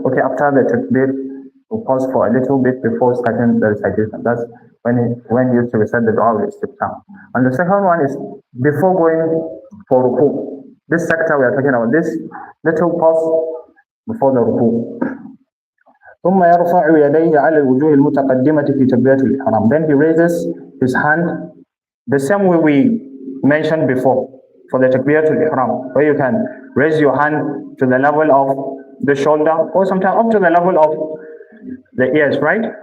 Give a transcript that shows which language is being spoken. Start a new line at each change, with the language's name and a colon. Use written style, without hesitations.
English: Okay, after the takbir, we'll pause for a little bit before starting the recitation. That's when he used to recite the Dua al-Istiftah. And the second one is before going for ruku. This sector we are talking about, this little pause before the ruku.
Arabic: ثم يرفع يديه على الوجوه المتقدمة في تكبيرة الإحرام.
English: Then he raises his hand the same way we mentioned before for the takbiratul ihram, where you can raise your hand to the level of the shoulder or sometimes up to the level of the ears, right?